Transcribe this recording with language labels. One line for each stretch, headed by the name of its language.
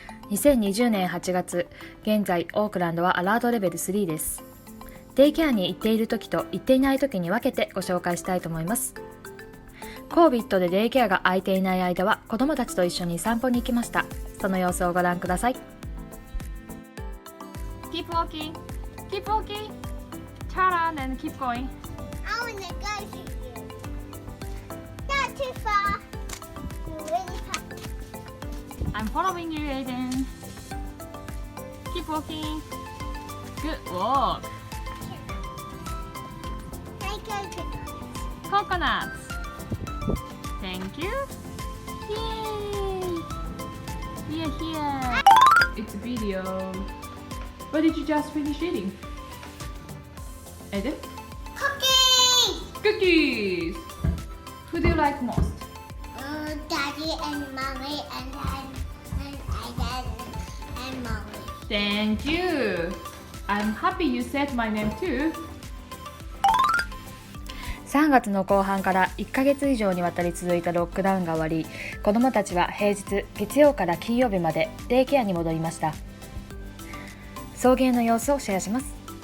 Japanese: 2020年8月、現在オークランドはアラートレベル3です。デイケアに行っている時と行っていない時に分けてご紹介したいと思います。 COVID でデイケアが空いていない間は子どもたちと一緒に散歩に行きました。その様子をご覧ください。
English: Keep walking, keep walking, turn around and keep going. I want to go to you. Not too far. You're really far. I'm following you, Aiden. Keep walking. Good walk. Can I go to Coconuts. Thank you. Yay! We are here. It's a video. What did you just finish eating? Aiden? cookies? Cookies. Who do you like most? Daddy and Mommy and Dad and Mommy. Thank you. I'm happy you said my name too.
Japanese: 3月の後半から1ヶ月以上にわたり続いたロックダウンが終わり、子どもたちは平日月曜から金曜日までデイケアに戻りました。送迎の様子をシェアします。